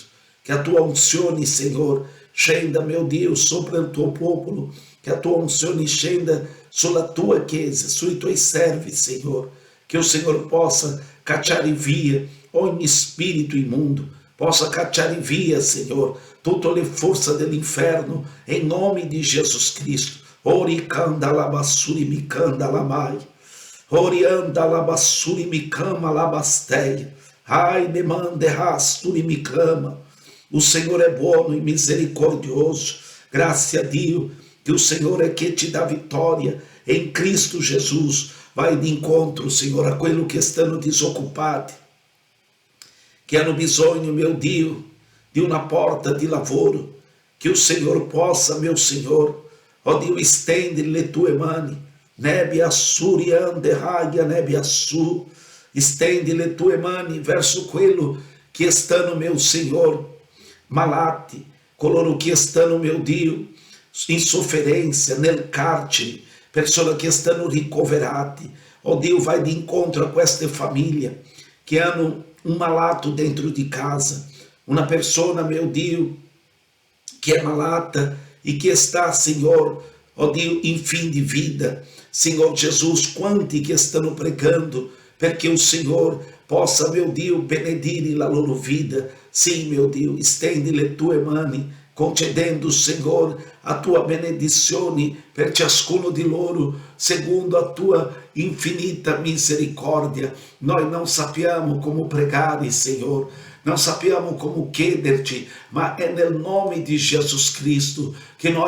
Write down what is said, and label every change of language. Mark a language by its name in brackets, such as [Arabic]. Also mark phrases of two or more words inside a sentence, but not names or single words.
[Italian] Che a tua unzione, Signore, scenda, mio Dio, sopra il tuo popolo, che a tua unzione scenda sulla tua chiesa, sui tuoi servi, Signore, che il Signore possa cacciare via ogni spirito immundo, possa cacciare via, Signore, tutte le forze dell'inferno, em nome di Gesù Cristo. Ori canda la bassuri mi canda la mai, ori anda la bassuri mi cama la basteia, ai ne mande rasturi mi cama. [Portuguese] O Senhor é bom e misericordioso. Graças a Deus que o Senhor é que te dá vitória em Cristo Jesus. Vai de encontro, Senhor, a aquilo que estão desocupados, que [Italian] hanno bisogno, [Portuguese] meu Dio, di [Italian] una porta di lavoro, che il Signore possa, mio Signore, ó Dio, estende le tue mani, nebe assuri ande raia, nebe assu, estende le tue mani verso quello che stanno, meu Signore, malati, coloro che stanno, meu Dio, in sofferenza, nel carcere, persone che stanno ricoverati. Ó Dio, vai de incontro a queste famiglie che hanno un malato dentro di casa, una persona, meu Dio, che è malata e che sta, Signor, ó Dio, in fin di vita. Signor Jesus, quanti che stanno pregando perché il Signor possa, meu Dio, benedire la loro vita. Sim, meu Dio, estende le tue mani, concedendo, Signor, a tua benedizione per ciascuno di loro, secondo a tua infinita misericordia. Noi non sappiamo come pregare, Signor, non sappiamo come chiederti, ma è nel nome di Gesù Cristo che noi,